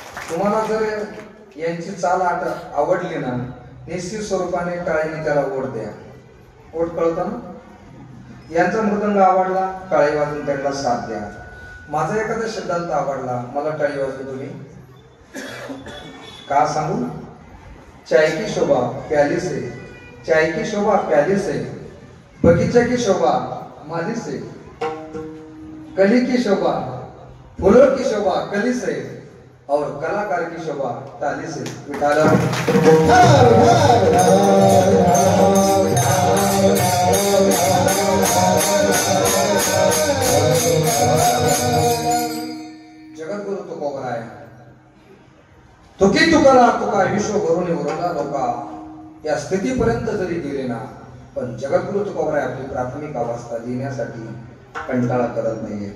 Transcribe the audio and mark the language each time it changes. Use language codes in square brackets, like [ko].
[mr] तुम्हाला जर यांची चाल आवडली ना निश्चित स्वरूपाने टाळीने त्याला ओढ द्या. ओढ कळतं ना. यांचा मृदंग आवडला टाळी वाजून त्यांना साथ द्या. माझा एखादा सिद्धांत आवडला मला टाळी वाजून तुम्ही का सांगू. [hi] चाय की शोभा प्याली से, चाय की शोभा प्याली से, बगीचा की शोभा माली से, कली की शोभा फूलों की शोभा कली से और कलाकार की शोभा ताली से. [mr] विठाला जगद्गुरु तुकोबराय तुकी तुकाला तुका विश्व भरून उरला लोका या स्थितीपर्यंत जरी गेले ना पण जगद्गुरु तुकोबराय आपली प्राथमिक अवस्था देण्यासाठी कंटाळा करत नाहीये.